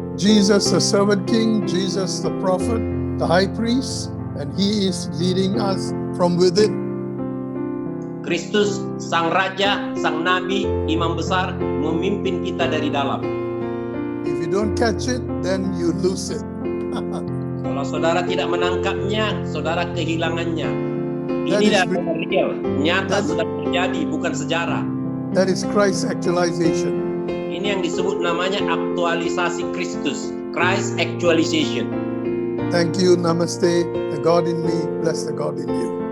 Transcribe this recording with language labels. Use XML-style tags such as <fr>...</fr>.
<en>Jesus the servant king, Jesus the prophet, the high priest, and he is leading us from within.</en> <id>Kristus sang raja, sang nabi, imam besar memimpin kita dari dalam.</id> <en>If you don't catch it, then you lose it.</en> <id>Kalau saudara tidak menangkapnya, saudara kehilangannya. Ini adalah real, nyata sedang terjadi, bukan sejarah.</id> <en>That is Christ's actualization.</en> <id>Ini yang disebut namanya aktualisasi Kristus, Christ actualization.</id> <en>Thank you, Namaste. The God in me, bless the God in you.</en>